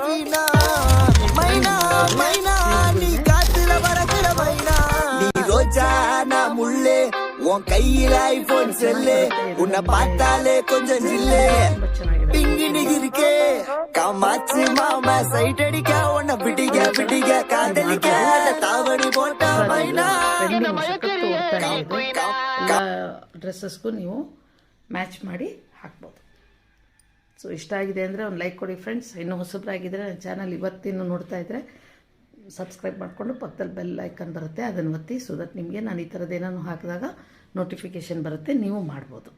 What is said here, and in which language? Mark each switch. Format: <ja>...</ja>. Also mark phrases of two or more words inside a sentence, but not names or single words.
<ta>மைனா மைனா மைனா நீ காத்துல பறக்கிற மைனா நீ ரோஜா நான் முள்ளே உன் கையில ஐபோன் செல்லு உன்னை பார்த்தாலே கொஞ்சம் ஜில்லே பிங்கினி இருக்கே காமாச்சு மாமா சைட் அடிக்க உன்னை பிடிக்க பிடிக்க காதலிக்க தாவணி போட்ட மைனா</ta> <kn>ಡ್ರೆಸ್ಸಸ್ಗೂ ನೀವು ಮ್ಯಾಚ್ ಮಾಡಿ ಹಾಕ್ಬೋದು. ಸೊ ಇಷ್ಟ ಆಗಿದೆ ಅಂದರೆ ಒಂದು ಲೈಕ್ ಕೊಡಿ ಫ್ರೆಂಡ್ಸ್. ಇನ್ನೂ ಹೊಸಬ್ರಾಗಿದ್ದರೆ ನನ್ನ ಚಾನಲ್ ಇವತ್ತಿನ್ನು ನೋಡ್ತಾ ಇದ್ದರೆ ಸಬ್ಸ್ಕ್ರೈಬ್ ಮಾಡಿಕೊಂಡು ಪಕ್ಕದಲ್ಲಿ</kn> <en>bell icon</en> <kn>ಬರುತ್ತೆ, ಅದನ್ನು ಒತ್ತಿ.</kn> <en>so that</en> <kn>ನಿಮಗೆ ನಾನು ಈ ಥರದ್ದು ಏನಾದ್ರು ಹಾಕಿದಾಗ ನೋಟಿಫಿಕೇಷನ್ ಬರುತ್ತೆ, ನೀವು ಮಾಡ್ಬೋದು.</kn>